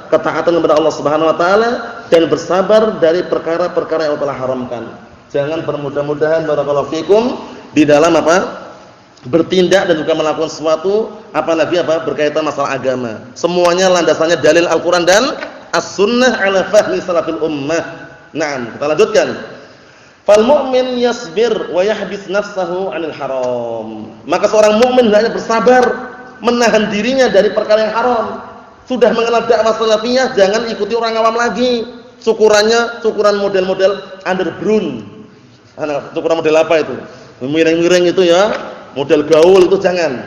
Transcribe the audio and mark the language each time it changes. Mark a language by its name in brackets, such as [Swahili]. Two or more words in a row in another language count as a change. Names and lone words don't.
[Indonesian] Ketaatan kepada Allah [Arabic] سبحانه وتعالى [Indonesian] dan bersabar dari perkara-perkara yang Allah haramkan. Jangan bermudah-mudahan [Arabic] بارك الله فيكم [Indonesian] di dalam apa? Bertindak dan juga melakukan sesuatu apalagi apa? Berkaitan masalah agama. Semuanya landasannya dalil Al-Qur'an dan As-Sunnah [Arabic] على فهم سلف الأمة. [Indonesian] Naam, kita lanjutkan. [Arabic] فالمؤمن يصبر ويحبس نفسه عن الحرام. [Indonesian] Maka seorang mukmin hendaknya bersabar, menahan dirinya dari perkara yang haram. Sudah mengenal dakwah salafiyah, jangan ikuti orang awam lagi. Cukurannya cukuran model-model underground. Cukuran model apa itu? Miring-miring itu ya, model gaul itu jangan.